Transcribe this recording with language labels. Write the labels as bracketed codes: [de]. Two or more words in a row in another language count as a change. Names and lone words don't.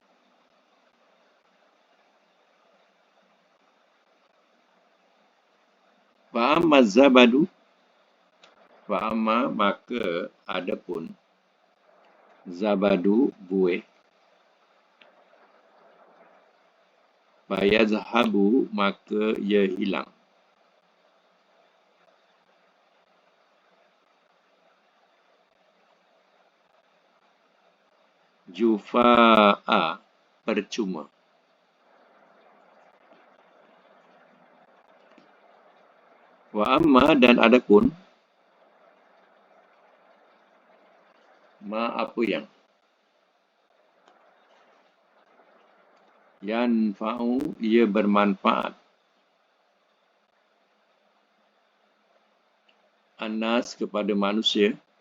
[ar] فأما الزبد, [id] fa'amma, maka adapun, zabadu, buih, fayazhabu, maka ia hilang. Jufa'a, percuma. [ar] وأما, [id] dan adapun, ma, apa yang yanfa'u, ia bermanfaat, annas, kepada manusia,